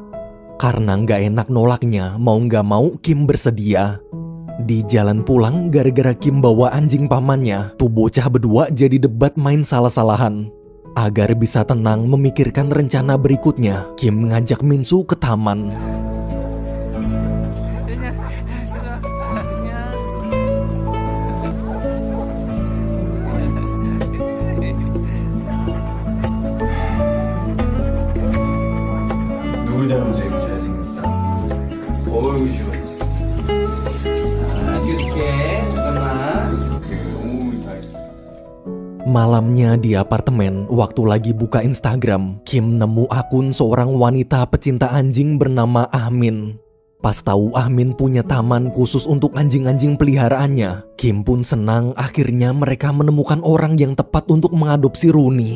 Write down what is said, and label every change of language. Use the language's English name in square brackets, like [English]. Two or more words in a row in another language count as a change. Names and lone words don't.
[Indonesian] Karena nggak enak nolaknya, mau nggak mau Kim bersedia. Di jalan pulang, gara-gara Kim bawa anjing pamannya, tuh bocah berdua jadi debat main salah-salahan. Agar bisa tenang memikirkan rencana berikutnya, Kim mengajak Minsu ke taman. [Korean] 누구 닮아서 이렇게 잘생겼어? 어우 좋아. [Indonesian] Malamnya di apartemen, waktu lagi buka Instagram, Kim nemu akun seorang wanita pecinta anjing bernama Ahmin. Pas tahu Ahmin punya taman khusus untuk anjing-anjing peliharaannya, Kim pun senang akhirnya mereka menemukan orang yang tepat untuk mengadopsi Rooney.